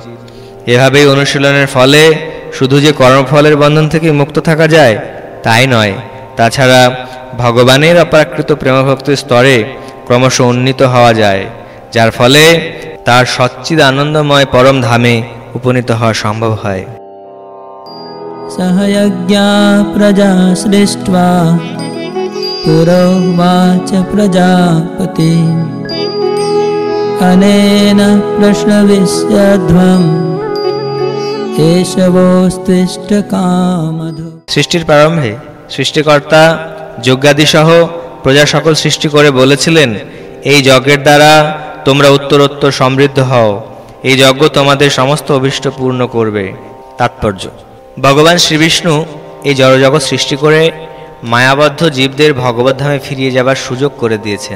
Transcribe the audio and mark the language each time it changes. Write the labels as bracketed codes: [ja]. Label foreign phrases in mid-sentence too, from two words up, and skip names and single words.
[bn] এভাবেই অনুশীলনের ফলে শুধু যে কর্মফলের বন্ধন থেকে মুক্ত থাকা যায় তাই নয়, তাছাড়া ভগবানের অপ্রাকৃত প্রেমভক্তির স্তরে ক্রমশ উন্নীত হওয়া যায়, যার ফলে তার সচ্চিদ আনন্দময় পরম ধামে উপনীত হওয়া সম্ভব হয়। [sa] सह यज्ञा प्रजा सृष्ट्वा पुरोवाच प्रजापति अनेन प्रश्नविस्यध्वम् एषवोस्तिष्ठ कामधु। [bn] সৃষ্টির প্রারম্ভে সৃষ্টিকর্তা যজ্ঞাদিসহ প্রজা সকল সৃষ্টি করে বলেছিলেন, এই যজ্ঞের দ্বারা তোমরা উত্তরোত্তর সমৃদ্ধ হও, এই যজ্ঞ তোমাদের সমস্ত অভীষ্ট পূর্ণ করবে। তাৎপর্য: ভগবান শ্রীবিষ্ণু এই জড়জগৎ সৃষ্টি করে মায়াবদ্ধ জীবদের ভগবদ্ধামে ফিরিয়ে যাবার সুযোগ করে দিয়েছেন।